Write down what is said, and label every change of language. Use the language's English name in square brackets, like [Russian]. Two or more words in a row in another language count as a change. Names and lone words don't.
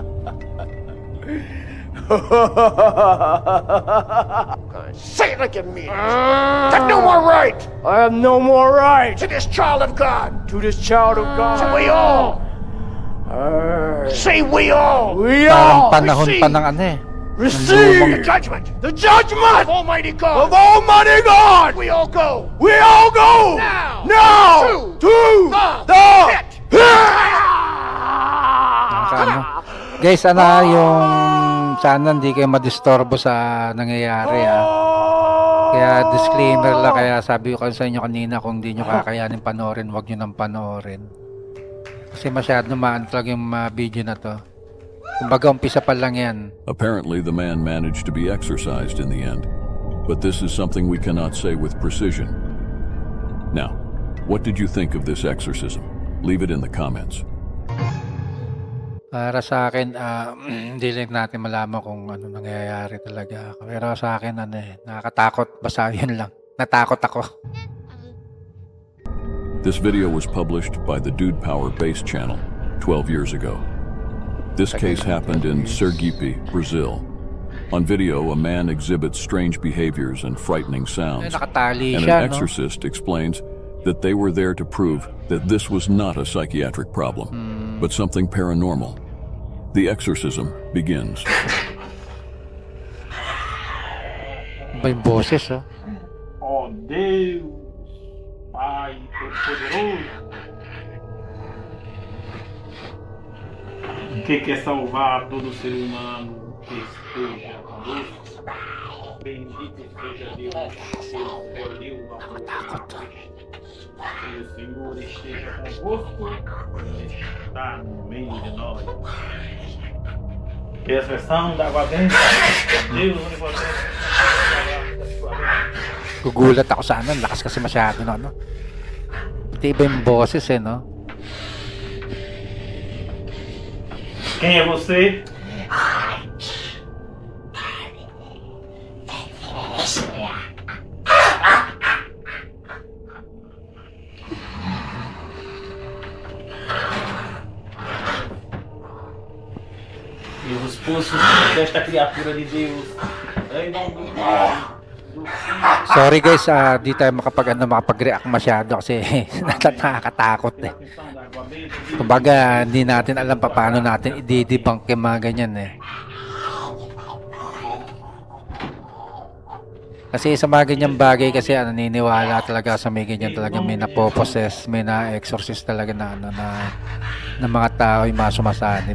[English] Say it like you mean it. Have no more right I have no more right to this child of God. to this child of God. So we all. Say we all. We [Filipino] Parang [English] all [Filipino] panahon pa ng ano eh. [English] receive The judgment the judgment of Almighty God. of Almighty God. We all go. We all go Now to the pit. [Filipino] Ano? Guys, ano yung sana hindi kayo madisturbo sa nangyayari Kaya disclaimer lang, kaya sabi ko sa inyo kanina, kung hindi nyo kakayanin panoorin, huwag nyo nang panoorin. Kasi masyado maantlag yung video na to. Kumbaga umpisa pa lang yan. [English] Apparently, the man managed to be exorcised in the end, but this is something we cannot say with precision. Now, what did you think of this exorcism? Leave it in the comments. [Filipino] Para sa akin, hindi lang natin malaman kung ano nangyayari talaga. Pero sa akin, nakakatakot. Basta yun lang. Natakot ako. [English] This video was published by the Dude Power Base channel 12 years ago. This case happened in Sergipe, Brazil. On video, a man exhibits strange behaviors and frightening sounds, [Filipino] Nakatali [English] and [Filipino] siya, [English] an [Filipino] no? [English] exorcist explains that they were there to prove that this was not a psychiatric problem, but something paranormal. The exorcism begins. [Filipino] Iba yung boses, oh. [Portuguese] Ó Deus, Pai Todo-Poderoso, que quer salvar todo ser humano que esteja conosco, Bendito seja Deus, escolheu o amor. Que o Senhor esteja convosco, está no meio de nós. Que a expressão da água benta, Deus onipotente, [Filipino] Gugulat ako sa ano, lakas kasi masyado no, ano. Pati iba yung boses no. [Portuguese] Quem é você? E os poços desta criatura de Deus, em nome do Pai, do Filho, [English] Sorry guys, [Filipino] di tayo makapag-react masyado kasi nakakatakot eh. [Portuguese] da água benta, de [Filipino] Kumbaga, hindi natin alam pa paano natin i-debunk yung mga ganyan eh. Kasi sa mga ganyang bagay kasi naniniwala talaga sa may ganyan talaga may napoposes, may na-exorcist talaga na mga tao yung mga sumasanib.